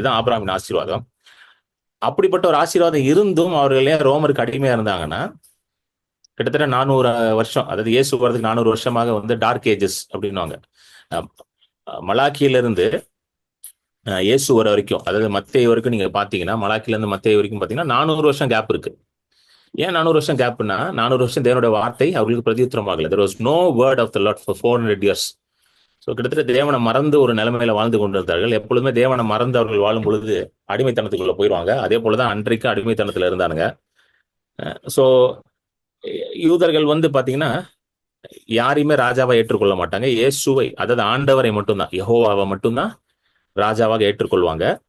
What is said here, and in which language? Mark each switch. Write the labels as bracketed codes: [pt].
[ta] இதுதான் ஆபிரகாமின் ஆசீர்வாதம். அப்படிப்பட்ட ஒரு ஆசீர்வாதம் இருந்தும் அவர்கள் ஏன் ரோமருக்கு அடிமையா இருந்தாங்கன்னா, கிட்டத்தட்ட 400 வருஷம், அதாவது இயேசு வரதுக்கு 400 வருஷமாக வந்து டார்க் ஏஜஸ் அப்படின்னுவாங்க. மலாக்கியிலிருந்து இயேசு வர வரைக்கும், அதாவது மத்தேயு வரைக்கும் நீங்க பாத்தீங்கன்னா, மலாக்கில இருந்து மத்தேயு வரைக்கும் பாத்தீங்கன்னா 400 வருஷம் கேப் இருக்கு. ஏன் 400 வருஷம் கேப்னா, 400 வருஷம் தேவனுடைய வார்த்தை அவர்களுக்கு பிரதியுத்தரமாகல. [en] there was no word of the Lord for 400 years. [ta] So கிட்டத்தட்ட தேவனை மறந்து ஒரு நிலைமையில வாழ்ந்து கொண்டிருந்தார்கள். எப்பொழுதுமே தேவனை மறந்து அவர்கள் வாழும் பொழுது அடிமைத்தனத்துக்குள்ள போயிடுவாங்க. அதே போலதான் அன்றைக்கு அடிமைத்தனத்துல இருந்தானுங்க. ஸோ யூதர்கள் வந்து பாத்தீங்கன்னா யாரையுமே ராஜாவை ஏற்றுக்கொள்ள மாட்டாங்க. இயேசுவை, அதாவது ஆண்டவரை மட்டும்தான், யெகோவாவை மட்டும்தான் ராஜாவாக ஏற்றுக்கொள்வாங்க.